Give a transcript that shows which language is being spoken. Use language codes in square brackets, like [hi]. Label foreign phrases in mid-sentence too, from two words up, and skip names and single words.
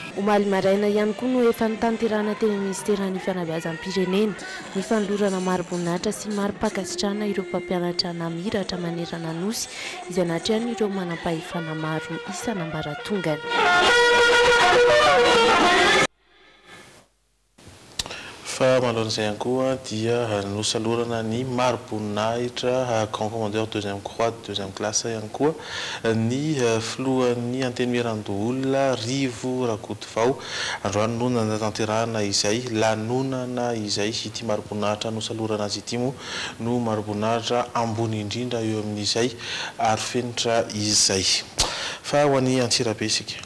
[mg] Omaly maraina ihany koa no efa nitanterana teny ministeran'ny fanabeazam-pirenena ny fanolorana maro-boninahitra sy maro-pakasitrana ireo mpampianatra namiratra manerana nosy izay natrehany ireo manam-pahefana maro isan'ambaratongany. Fa malon'izay ihany koa dia nosalorana ny maro-boninahitra [fr] grand commandeur deuxième croix deuxième classe [mg] ihany koa ny filohan'ny antenimiran-doolona Rivo Rakotovao androany no nanatanterahana izay lanonana izay ity maro-boninahitra nosalorana azy ity moa no maro-boninahitra ambony indrindra eo amin'izay ary fenitra izay fa ho an'ny Antsirabe isika.